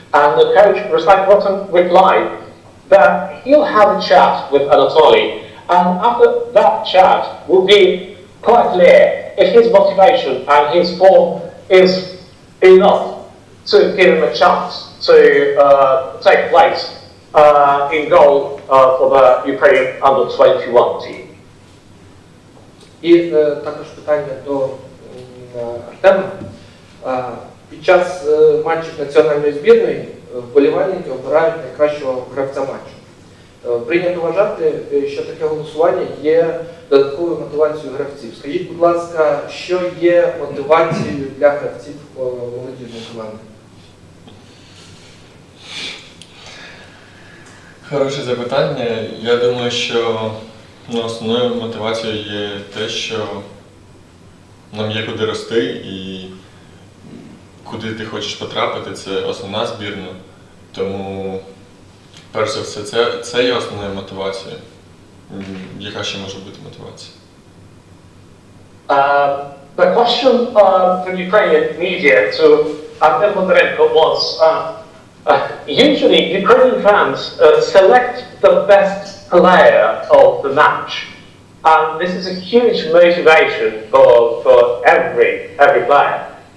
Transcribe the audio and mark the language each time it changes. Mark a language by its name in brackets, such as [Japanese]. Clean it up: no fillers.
[English] And the coach, Ruslan Rotanya, replied that he'll have a chat with Anatoly, and after that chat will be quite clear if his motivation and his form is enough to give him a chance to take place in goal for the Ukrainian Under-21 team. [Ukrainian] І також питання до Артема. Під час матчів національної збірної вболівальники обирають найкращого гравця матчу. Прийнято вважати, що таке голосування є додатковою мотивацією гравців. Скажіть, будь ласка, що є мотивацією для гравців молодіжної команди? Хороше запитання. Я думаю, що Ну, основною мотивацією є те, що нам є куди рости і куди ти хочеш потрапити, це основна збірна. Тому, перш за все, це є основною мотивацією. Яка ще може бути мотивація? [English] The question from Ukrainian media to Under Bondarenko was, usually Ukrainian fans select the best player of the match. And this is a huge motivation for every player.